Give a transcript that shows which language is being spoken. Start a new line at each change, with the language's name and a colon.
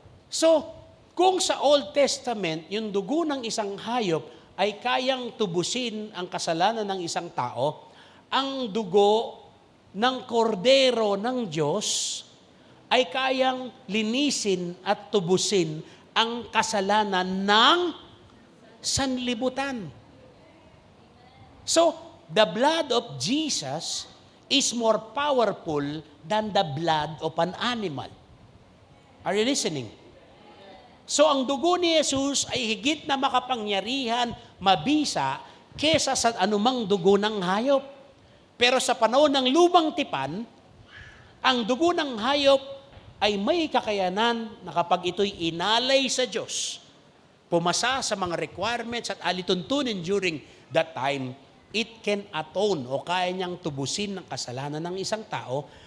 Filipino: So, kung sa Old Testament, yung dugo ng isang hayop ay kayang tubusin ang kasalanan ng isang tao, ang dugo ng kordero ng Diyos ay kayang linisin at tubusin ang kasalanan ng sanlibutan.
English: So, the blood of Jesus is more powerful than the blood of an animal. Are you listening?
Filipino: So, ang dugo ni Jesus ay higit na makapangyarihan, mabisa, kesa sa anumang dugo ng hayop. Pero sa panahon ng lumang tipan, ang dugo ng hayop ay may kakayanan na kapag ito'y inalay sa Diyos, pumasa sa mga requirements at alituntunin
English: during that time, it can atone
Filipino: o kaya niyang tubusin ng kasalanan ng isang tao.